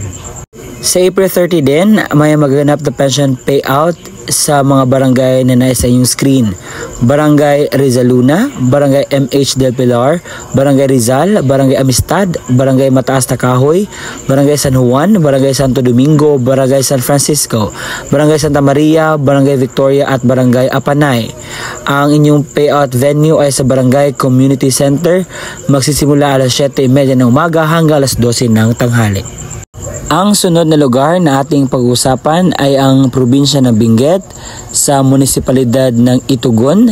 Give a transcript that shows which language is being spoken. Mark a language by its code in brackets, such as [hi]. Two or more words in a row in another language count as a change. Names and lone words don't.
[tl] Sa April 30 din, may magaganap na pension payout sa mga barangay na nasa inyong screen. Barangay Rizaluna, Barangay MH Del Pilar, Barangay Rizal, Barangay Amistad, Barangay Mataas na Kahoy, Barangay San Juan, Barangay Santo Domingo, Barangay San Francisco, Barangay Santa Maria, Barangay Victoria at Barangay Apanay. Ang inyong [en] payout venue [tl] ay sa Barangay Community Center. Magsisimula alas 7:30 ng umaga hanggang alas 12 ng tanghali. Ang sunod na lugar na ating pag-uusapan ay ang probinsya ng Benguet sa munisipalidad ng Itugon.